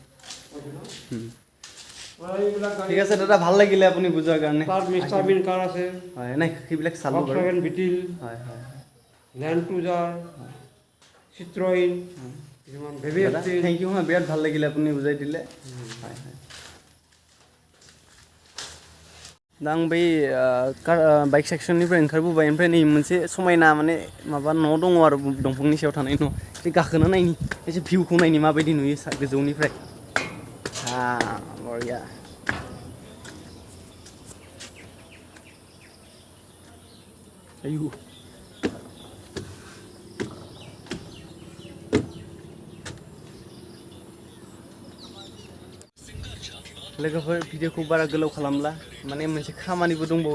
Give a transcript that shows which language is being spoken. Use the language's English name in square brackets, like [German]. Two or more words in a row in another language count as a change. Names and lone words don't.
[Assamese] এইবিলাক ঠিক আছে দাদা ভাল লাগিলে আপুনি বুজোৱাৰ কাৰণে তাৰ মিষ্টাৰ বিন কাৰ আছে হয় নাই সেইবিলাক চালোঁ বাৰু ভক্সৱাগেন বিটিল হয় হয় লেণ্ড ক্ৰুজাৰ চিত্ৰইন কিছুমান বেবী এফটি থেংক ইউ হয় বিৰাট ভাল লাগিলে আপুনি বুজাই দিলে হয় হয় [Bodo] दा आं बै बाइक सेक्सननिफ्राय ओंखारबोबाय ओमफ्राय नै मोनसे समायना माने माबा न' दङ आरो दंफांनि सायाव थानाय न' एसे गाखोना नायनि एसे भिउखौ नायनि माबायदि नुयो गोजौनिफ्राय बरिया आयु लोगोफोर भिडिअखौ बारा गोलाव खालामला माने मोनसे खामानिबो दंबावो